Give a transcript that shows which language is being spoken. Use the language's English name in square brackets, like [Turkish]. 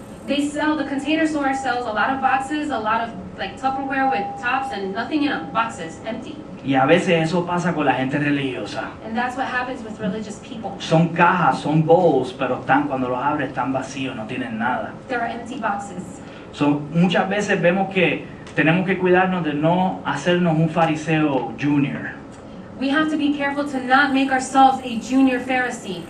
[English] The container store sells a lot of boxes, a lot of like Tupperware with tops and nothing in them, boxes, empty. [Spanish] Y a veces eso pasa con la gente religiosa. [English] And that's what happens with religious people. [Spanish] Son cajas, son bowls, pero cuando los abres están vacíos, no tienen nada. [English] There are empty boxes. [Spanish] Muchas veces vemos que tenemos que cuidarnos de no hacernos un fariseo junior. [English] We have to be careful to not make ourselves a junior Pharisee.